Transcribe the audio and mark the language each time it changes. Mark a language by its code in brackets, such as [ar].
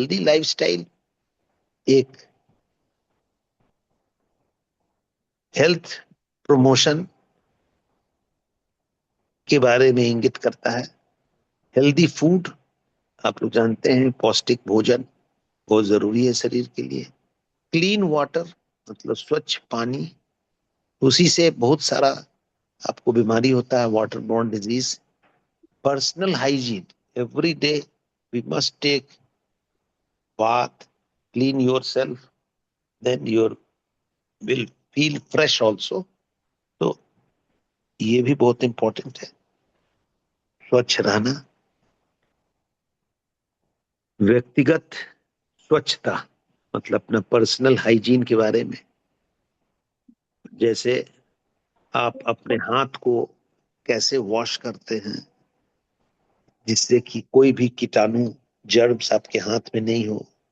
[hi] Healthy lifestyle एक health promotion के बारे में इंगित करता है। हेल्दी फूड, आप लोग जानते हैं, पौष्टिक भोजन बहुत जरूरी है शरीर के लिए। क्लीन वाटर मतलब स्वच्छ पानी, उसी से बहुत सारा आपको बीमारी होता है, water borne disease. [en] Personal hygiene, every day we must take bath, clean yourself, then you will feel fresh also. [hi] तो ये भी बहुत इंपॉर्टेंट है, स्वच्छ रहना। व्यक्तिगत स्वच्छता मतलब अपना पर्सनल हाइजीन के बारे में, जैसे आप अपने हाथ को कैसे वॉश करते हैं जिससे कि कोई भी कीटाणु जर्म्स आपके हाथ में नहीं हो।